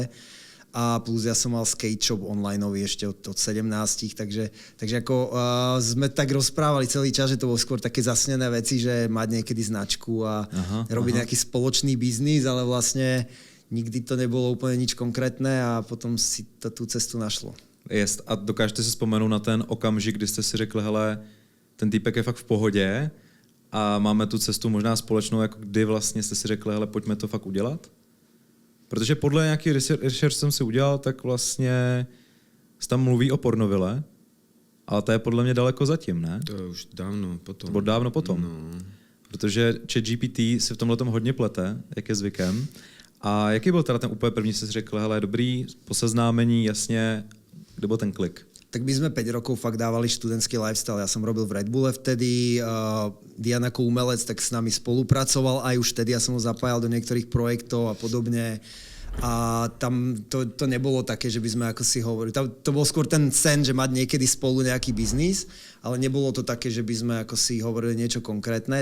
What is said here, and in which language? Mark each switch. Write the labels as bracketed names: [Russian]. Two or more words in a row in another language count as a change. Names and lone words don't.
[Slovak] A plus ja som mal [English] skate shop [Slovak] onlineový ešte od 17, takže ako sme tak rozprávali celý čas, že to bolo skôr také zasnené veci, že mať niekedy značku a robiť nejaký spoločný biznis, ale vlastne nikdy to nebolo úplne nič konkrétne a potom si to tú cestu našlo. Jest. [Czech] A dokážete si vzpomenout na ten okamžik, kdy jste si řekli, hele, ten týpek je fakt v pohodě a máme tu cestu možná společnou, jako kdy vlastně jste si řekli, hele, pojďme to fakt udělat? Protože podle nějaký research jsem si udělal, tak vlastně se tam mluví o pornovile, ale to je podle mě daleko zatím, ne? To je už dávno potom. Bylo dávno potom. No. Protože ChatGPT si v tomhletom hodně plete, jak je zvykem. A jaký byl teda ten úplně první, jsi řekl, hele, dobrý, po seznámení, jasně, kde byl ten klik? [Slovak] Tak my sme 5 rokov fakt dávali študentský lifestyle. Ja som robil v Red Bulle vtedy, Dian ako umelec tak s nami spolupracoval, aj už vtedy ja som ho zapájal do niektorých projektov a podobne. A tam to nebolo také, že by sme ako si hovorili. To bol skôr ten sen, že mať niekedy spolu nejaký biznis, ale nebolo to také, že by sme ako si hovorili niečo konkrétne.